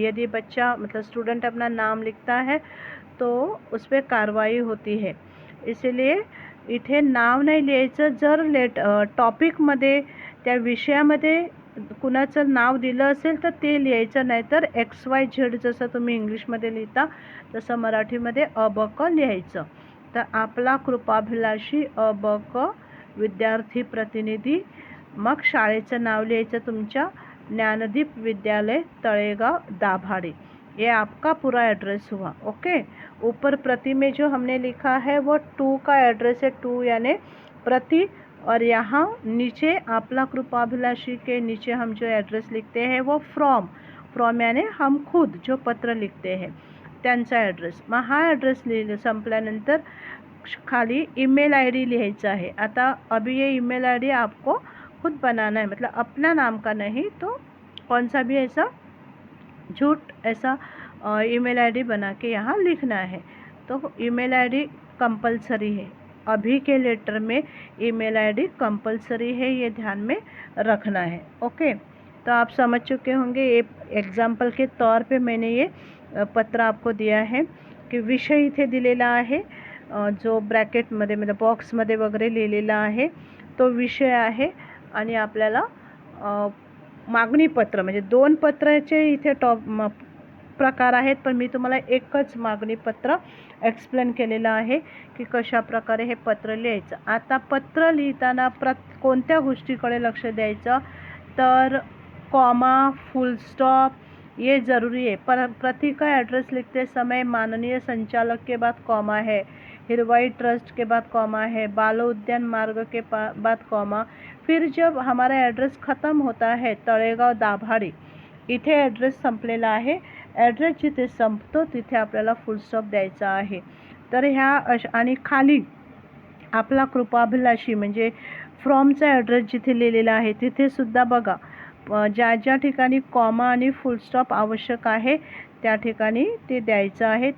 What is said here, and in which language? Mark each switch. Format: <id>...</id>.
<hi>यदि बच्चा मतलब स्टूडेंट अपना नाम लिखता है तो उस पर कार्रवाई होती है.</hi> <mr>इसलिए इथे नाव नाही लिहायचं. जर टॉपिकमध्ये त्या विषयामध्ये कुणाचं नाव दिलं असेल तर ते लिहायचं, नाही तर XYZ जसं तुम्ही इंग्लिशमध्ये लिहिता तसं मराठीमध्ये अ-ब-क लिहायचं. तर आपला कृपाभिलाषी अ-ब-क विद्यार्थी प्रतिनिधी. मग शाळेचं नाव लिहायचं तुमच्या ज्ञानदीप विद्यालय तळेगाव दाभाडे.</mr> <hi>ये आपका पूरा एड्रेस हुआ. ओके, ऊपर प्रति में जो हमने लिखा है वो 2 का एड्रेस है, 2 यानी प्रति. और यहाँ नीचे आपला कृपाभिलाषी के नीचे हम जो एड्रेस लिखते हैं वो फ्रॉम यानी हम खुद जो पत्र लिखते हैं</hi> <mr>त्यांचा ॲड्रेस. मग हा ॲड्रेस संपल्यानंतर खाली ईमेल ID लिहायचा आहे.</mr> <hi>आता अभी ये ईमेल ID आपको खुद बनाना है, मतलब अपना नाम का नहीं, तो कौन सा भी ऐसा झूठ ऐसा ईमेल ID बना के यहाँ लिखना है. तो ईमेल ID कंपलसरी है. अभी के लेटर में ईमेल ID कंपलसरी है, ये ध्यान में रखना है. ओके, तो आप समझ चुके होंगे. ये एग्जाम्पल के तौर पे मैंने ये पत्र आपको दिया है</hi> <mr>की विषय इथे दिलेला आहे, जो ब्रॅकेटमध्ये म्हणजे बॉक्समध्ये वगैरे लिहिलेला आहे तो विषय आहे आणि आपल्याला मागणीपत्र म्हणजे 2 पत्राचे इथे प्रकार आहेत, पण मी तुम्हाला एकच मागणीपत्र एक्सप्लेन केलेलं आहे की कशा प्रकारे हे पत्र लिहायचं. आता पत्र लिहिताना कोणत्या गोष्टीकडे लक्ष द्यायचं, तर कॉमा, फुल स्टॉप</mr> <hi>ये ज़रूरी है। प्रति का एड्रेस लिखते समय माननीय संचालक के बाद कॉमा है, हिरवाई ट्रस्ट के बाद कॉमा है, बालो उद्यान मार्ग के बाद कॉमा। फिर जब हमारा एड्रेस ख़त्म होता है</hi> <mr>तळेगाव दाभाडी, इथे ॲड्रेस संपलेला आहे, ॲड्रेस जिथे संपतो तिथे आपल्याला फुल स्टॉप द्यायचा आहे. तर ह्या आणि खाली आपला कृपाभिलाषी म्हणजे फ्रॉमचा ॲड्रेस जिथे लिहिलेला आहे तिथे सुद्धा बघा ज्या ज्या ठिकाणी कॉमा आणि फुल स्टॉप आवश्यक आहे त्या ठिकाणी ते द्यायचं आहे.</mr>